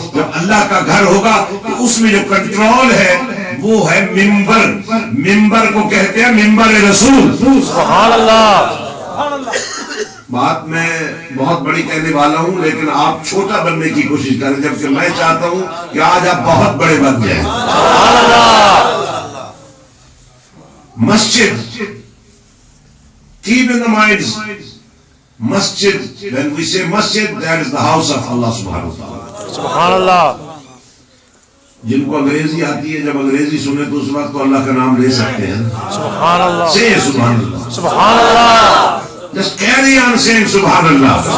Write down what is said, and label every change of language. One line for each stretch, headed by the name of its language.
Urdu: جب اللہ کا گھر ہوگا تو اس میں جو کنٹرول ہے وہ ہے ممبر. ممبر کو کہتے ہیں ممبر رسول. سبحان اللہ. بات میں بہت بڑی کہنے والا ہوں, لیکن آپ چھوٹا بننے کی کوشش کریں, جبکہ میں چاہتا ہوں کہ آج آپ بہت بڑے بن جائیں. سبحان اللہ.
English: مسجد, keep in the minds, masjid, when we say masjid, that is the house of Allah subhanahu wa ta'ala.
Urdu: سبحان اللہ. جن کو انگریزی آتی ہے جب انگریزی سنے تو اس وقت تو اللہ کا نام لے سکتے ہیں. سبحان اللہ.
English: Say
Urdu: سبحان اللہ. سبحان اللہ.
English: Just carry on saying سبحان اللہ.